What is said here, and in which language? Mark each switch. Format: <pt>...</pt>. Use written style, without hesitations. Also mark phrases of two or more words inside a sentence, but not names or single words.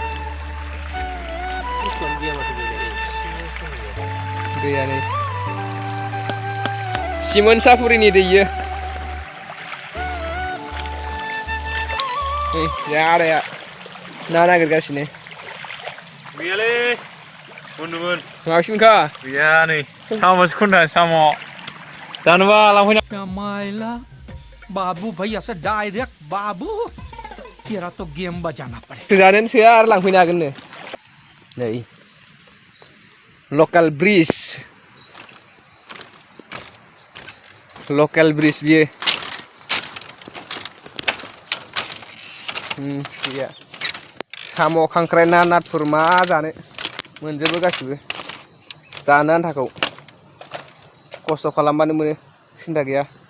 <brx>दैया नै सिमोन सापुरिनि दै इयो आदाया ना नागिरगासिनो गैयालै मोनोमोन माबासिनखा गैया नै साम'सो खनदा साम' जानोबा लांफैना</brx> <hi>माइला बाबू भैया से डायरेक्ट बाबू तेरा तो गेम बजाना पड़े</hi> <brx>जानो सोआ आरो लांफैनो हागोननो नै लकेल ब्रिज बियो गैया साम' खांख्राइ ना नाथुर मा जानो मोनजोबो गासिबो जानो आन्थाखौ खस्थ' खालामबानो मोनो सिन्था गैया</brx>